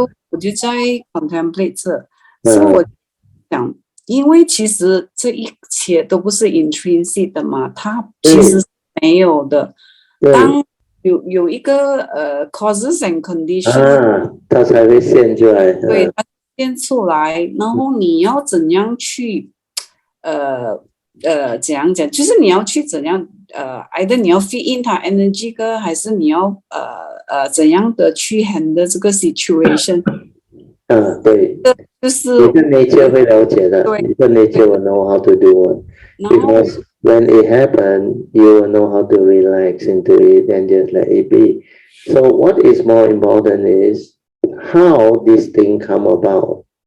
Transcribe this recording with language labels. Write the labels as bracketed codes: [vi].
[zh] 我就在 contemplate 这，所以我想，因为其实这一切都不是 intrinsic 的嘛，它其实是没有的。当有一个 [en] causes and condition， [zh] 它才会现出来。对，它现出来，然后你要怎样去怎样讲，就是你要去怎样either 你要 [en] feed in [zh] 它 energy 个，还是你要怎样的去 handle 这个 situation。对，就是你的 nature 会了解的，你的 [en] nature will know how to do it. Because when it happens, you will know how to relax into it and just let it be. So what is more important is how this thing come about.